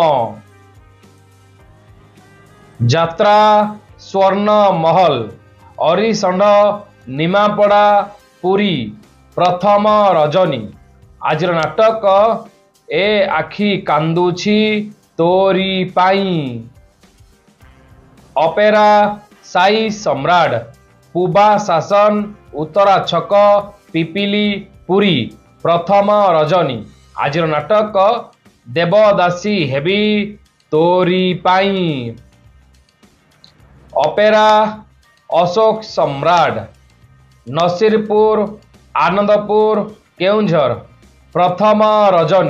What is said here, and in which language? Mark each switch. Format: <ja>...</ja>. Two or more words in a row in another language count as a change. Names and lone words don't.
<or>ଯାତ୍ରା ସ୍ୱର୍ଣ୍ଣ ମହଲ ଅରିସଣ୍ଡ ନିମାପଡ଼ା ପୁରୀ ପ୍ରଥମ ରଜନୀ। ଆଜିର ନାଟକ ଏ ଆଖି କାନ୍ଦୁଛି ତୋରି ପାଇଁ। ଅପେରା ସାଇ ସମ୍ରାଟ ପୂବା ଶାସନ ଉତ୍ତରା ଛକ ପିପିଲି ପୁରୀ ପ୍ରଥମ ରଜନୀ। ଆଜିର ନାଟକ ଦେବଦାସୀ ହେବି ତୋରି ପାଇଁ। ଅପେରା ଅଶୋକ ସମ୍ରାଟ ନସୀରପୁର ଆନନ୍ଦପୁର କେନ୍ଦୁଝର ପ୍ରଥମ ରଜନୀ।</or>